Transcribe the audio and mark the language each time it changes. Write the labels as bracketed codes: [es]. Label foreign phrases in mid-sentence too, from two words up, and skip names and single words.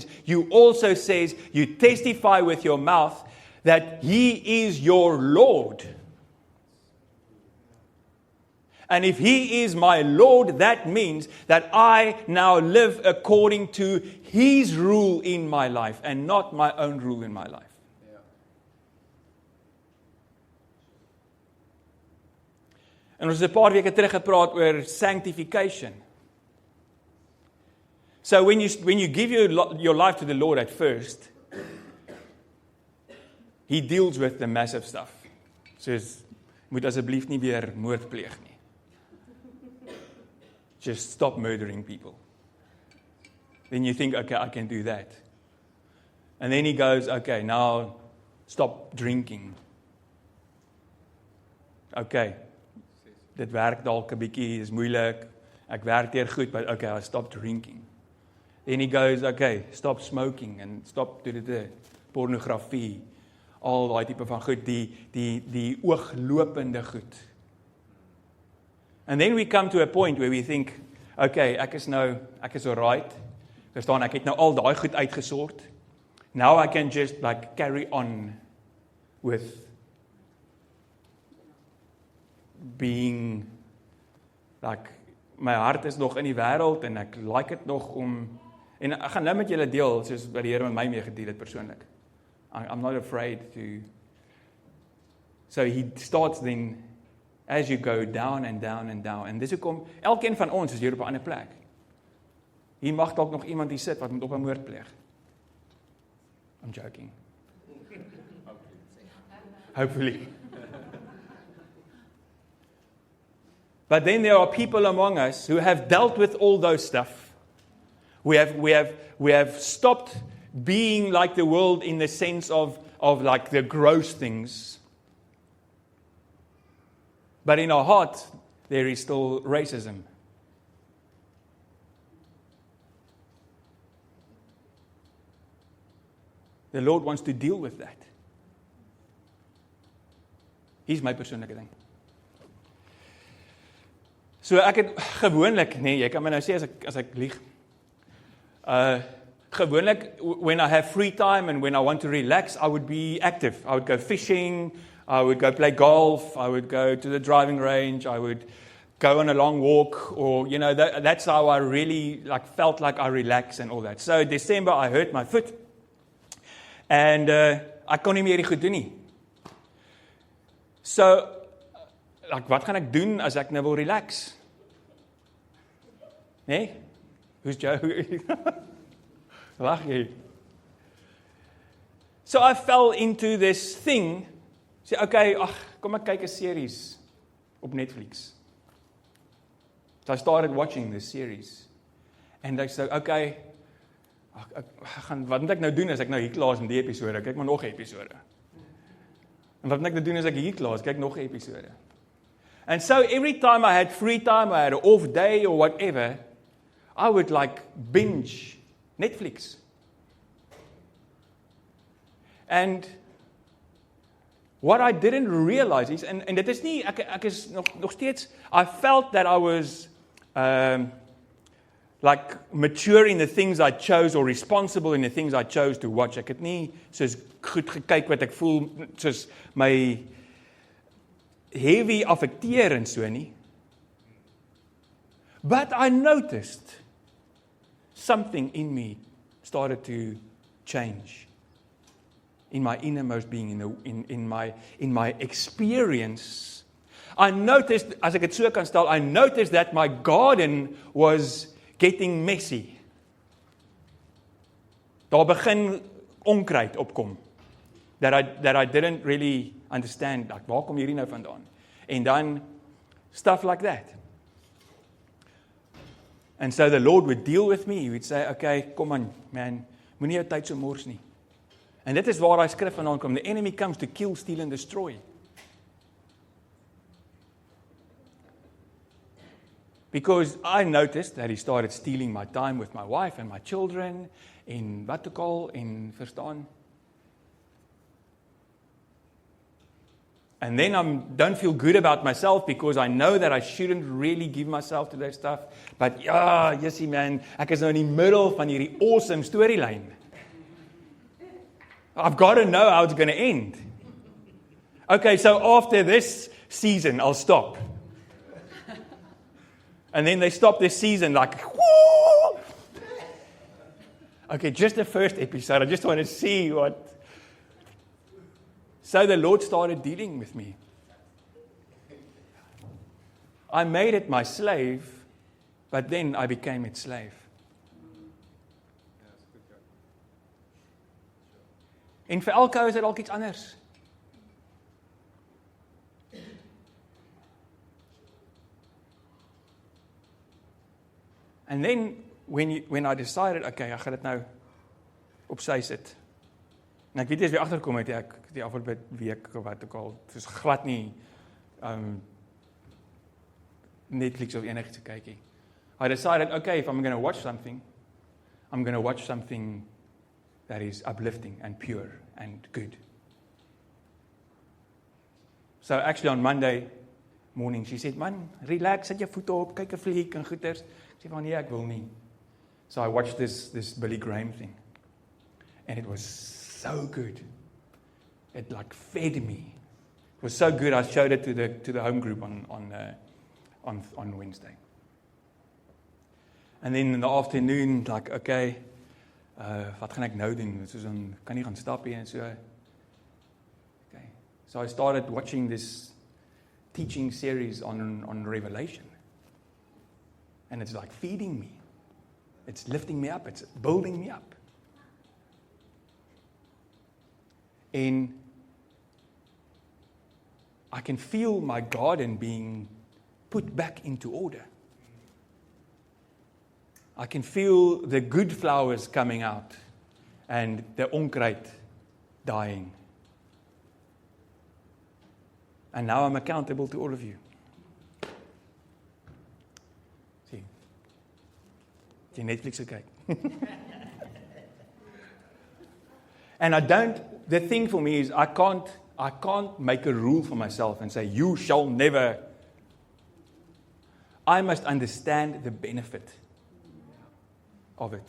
[en] You also says, you testify with your mouth that He is your Lord. And if He is my Lord, that means that I now live according to His rule in my life and not my own rule in my life. [af] En ons het 'n paar weke terug gepraat oor sanctification. [en] So when you give your life to the Lord at first, He deals with the massive stuff. [af] Soos, moet asseblief nie weer moord pleeg nie. [en] Just stop murdering people. Then you think, okay, I can do that. And then He goes, okay, now stop drinking. [af] Okay, dit werk dalk 'n bietjie, is moeilik. Ek werk hier goed, [en] but okay, I stop drinking. Then He goes, okay, stop smoking and stop pornografie. [af] Al daai tipe van goed, die ooglopende goed. [en] And then we come to a point where we think, [af] okay, ek is alright. Verstaan, ek het nou al daai goed uitgesort. [en] Now I can just like carry on with being like [af] my hart is nog in die wêreld en ek like dit nog om en ek gaan nou met julle deel soos wat die Here met my mee gedeel het persoonlik. [en] I'm not afraid to. So He starts then as you go down and down and down. [af] En dis hoekom elkeen van ons is hier op 'n ander plek. Hier mag dalk nog iemand hier sit wat moet op 'n moord pleeg. [en] I'm joking. Hopefully. But then there are people among us who have dealt with all those stuff. We have stopped being like the world in the sense of like the gross things. But in our heart, there is still racism. The Lord wants to deal with that. He's my [af] persoonlike ding. So ek het gewoonlik, nee, jy kan my nou sê as ek lieg. Gewoonlik, [en] when I have free time and when I want to relax, I would be active. I would go fishing, I would go play golf, I would go to the driving range, I would go on a long walk, or, you know, that's how I really felt like I relaxed and all that. So December, I hurt my foot, and [af] ek kon nie meer die goed doen nie. So, wat gaan ek doen as ek nou wil relax? Nee? [en] Who's Joe? [af] Lag jy? [en] So I fell into this thing, [af] sê, okay, kom ek kyk 'n series op Netflix. [en] So I started watching this series. And I said, [af] okay, wat moet ek nou doen as ek nou hier klaar is met die episode? Kyk maar nog 'n episode. En wat moet ek nou doen as ek hier klaar is? Kyk nog 'n episode. [en] And so every time I had free time, I had an off day or whatever, I would binge Netflix. And what I didn't realize is, [af] en dit is nie, ek is nog steeds, [en] I felt that I was like mature in the things I chose or responsible in the things I chose to watch. [af] Ek het nie soos goed gekyk wat ek voel soos my heavy affekteer en so nie. [en] But I noticed something in me started to change in my innermost being, in my experience. I noticed, [af] as ek het so kan stel, [en] I noticed that my garden was getting messy. [af] Daar begin onkruid opkom. [en] That I didn't really understand. Like, [af] waar kom hierdie nou vandaan? En dan, [en] stuff like that. And so the Lord would deal with me. He would say, okay, come on, [af] man, moenie jou tyd so mors nie. En dit is waar daai skrif vandaan kom. [en] The enemy comes to kill, steal and destroy. Because I noticed that he started stealing my time with my wife and my children, [af] en wat ook al, en verstaan. [en] And then I don't feel good about myself because I know that I shouldn't really give myself to that stuff. [af] But ja, Jessie man, ek is nou in die middel van hierdie awesome storyline. [en] I've got to know how it's going to end. Okay, so after this season, I'll stop. And then they stop this season like, whoo! Okay, just the first episode. I just want to see what... So the Lord started dealing with me. I made it my slave, but then I became its slave. [af] En vir elke ou is dit dalk iets anders. [en] And then when I decided, [af] okay, ek gaan dit nou op sy sit. En ek weet nie as wie agterkom het ek die afgelope week of wat ook al, soos glad nie Netflix of enigiets kyk nie. [en] I decided, okay, if I'm going to watch something, I'm going to watch something that is uplifting and pure and good. So actually on Monday morning, she said, man, relax, [af] sit jou voete op, kyk 'n fliek en goeters. Ek sê van, nee, ek wil nie. [en] So I watched this Billy Graham thing. And it was so good. It like fed me. It was so good, I showed it to the home group on Wednesday. And then in the afternoon, like, [af] okay, wat gaan ek nou doen? Soos dan kan nie gaan stap hier en so. Okay. [en] So I started watching this teaching series on Revelation. And it's like feeding me. It's lifting me up. It's building me up. And I can feel my garden being put back into order. I can feel the good flowers coming out and the onkruid dying. And now I'm accountable to all of you. See, [af] jy Netflix gekyk. [en] And the thing for me is I can't make a rule for myself and say, you shall never. I must understand the benefit of it.